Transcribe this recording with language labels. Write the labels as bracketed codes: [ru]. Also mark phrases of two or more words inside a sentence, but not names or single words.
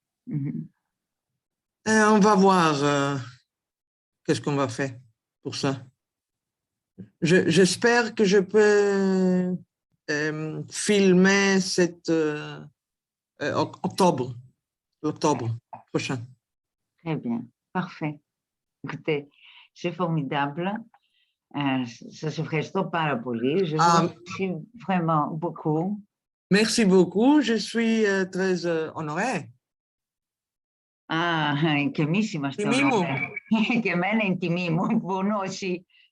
[fr] On va voir qu'est-ce qu'on va faire pour ça. J'espère que je peux filmer l'octobre prochain. Très bien, parfait. Écoutez, c'est formidable. [el] Σας ευχαριστώ πάρα πολύ. [fr] Je vous remercie vraiment beaucoup. Merci beaucoup, je suis très honorée. [el] Και εμείς είμαστε honorés. Και εμένα είναι τιμή μου. [it] Buono, sì.